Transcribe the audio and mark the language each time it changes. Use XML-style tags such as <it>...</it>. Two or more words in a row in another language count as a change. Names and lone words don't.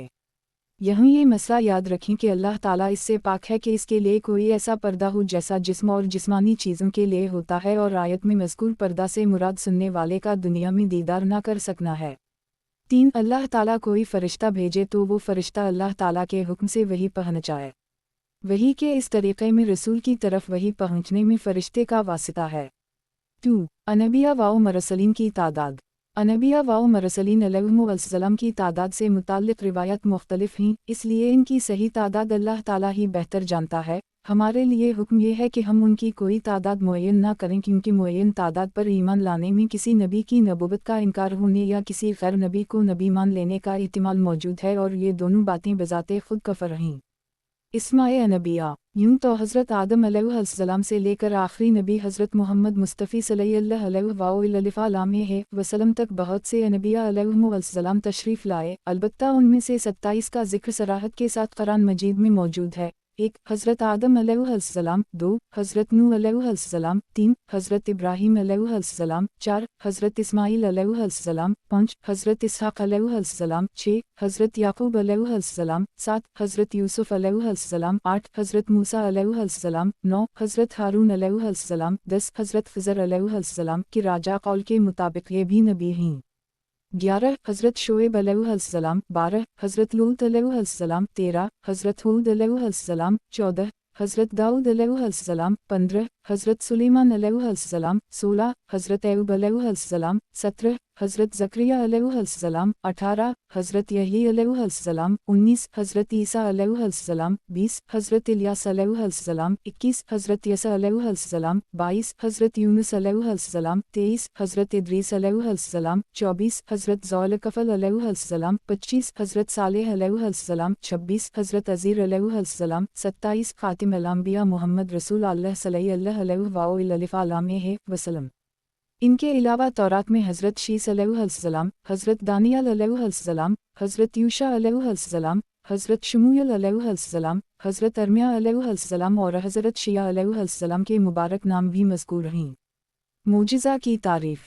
<ur>یہاں یہ مسئلہ یاد رکھیں کہ اللہ تعالیٰ اس سے پاک ہے کہ اس کے لیے کوئی ایسا پردہ ہو جیسا جسم اور جسمانی چیزوں کے لیے ہوتا ہے، اور آیت میں مذکور پردہ سے مراد سننے والے کا دنیا میں دیدار نہ کر سکنا ہے. 3 اللہ تعالیٰ کوئی فرشتہ بھیجے تو وہ فرشتہ اللہ تعالیٰ کے حکم سے وحی پہنچائے. وحی کے اس طریقے میں رسول کی طرف وحی پہنچنے میں فرشتے کا واسطہ ہے. 2 انبیا واؤ مرسلین کی تعداد۔ انبیا و مرسلین علیہم السلام کی تعداد سے متعلق روایت مختلف ہیں، اس لیے ان کی صحیح تعداد اللہ تعالیٰ ہی بہتر جانتا ہے. ہمارے لیے حکم یہ ہے کہ ہم ان کی کوئی تعداد معین نہ کریں، کیونکہ معین تعداد پر ایمان لانے میں کسی نبی کی نبوت کا انکار ہونے یا کسی غیر نبی کو نبی مان لینے کا احتمال موجود ہے، اور یہ دونوں باتیں بذات خود کفر ہیں. اسمائے نبیا. یوں تو حضرت آدم علیہ السلام سے لے کر آخری نبی حضرت محمد مصطفیٰ</ur> <ar>صلى الله عليه وسلم</ar> <ur>تک بہت سے انبیا علیہم السلام تشریف لائے، البتہ ان میں سے 27 کا ذکر صراحت کے ساتھ قرآن مجید میں موجود ہے. 1 حضرت آدم علیہ السلام، 2 حضرت نوح علیہ السلام، 3 حضرت ابراہیم علیہ السلام، 4 حضرت اسماعیل علیہ السلام، 5 حضرت اسحاق علیہ السلام، 6 حضرت یعقوب علیہ السلام، 7 حضرت یوسف علیہ السلام، 8 حضرت موسیٰ علیہ السلام، 9 حضرت ہارون علیہ السلام، 10 حضرت خضر علیہ السلام کی راجح قول کے مطابق یہ بھی نبی ہیں. 11 حضرت شعیب علیہ السلام، 12 حضرت لوط علیہ السلام، 13 حضرت ہود علیہ السلام، 14 حضرت داؤد علیہ السلام، 15 حضرت سلیمان علیہ السلام، 16 حضرت ایوب علیہ السلام، 17 حضرت زکریا علیہ السلام، 18 حضرت یحییٰ علیہ السلام، 19 حضرت عیسیٰ علیہ السلام، 20 حضرت الیاس علیہ السلام، 21 حضرت الیسع علیہ السلام، 22 حضرت یونس علیہ السلام، 23 حضرت ادریس علیہ السلام، 24 حضرت ذوالکفل علیہ السلام، 25 حضرت صالح علیہ السلام، 26 حضرت عزیر علیہ السلام، 27</ur> <ar>خاتم الأنبياء محمد رسول الله صلى الله عليه وسلم.</ar> <ur>ان کے علاوہ تورات میں حضرت شیث علیہ السلام، حضرت دانیال علیہ السلام، حضرت یوشع علیہ السلام، حضرت شموئیل علیہ السلام، حضرت ارمیا علیہ السلام اور حضرت شعیا علیہ السلام کے مبارک نام بھی مذکور ہیں. معجزہ کی تعریف.</ur>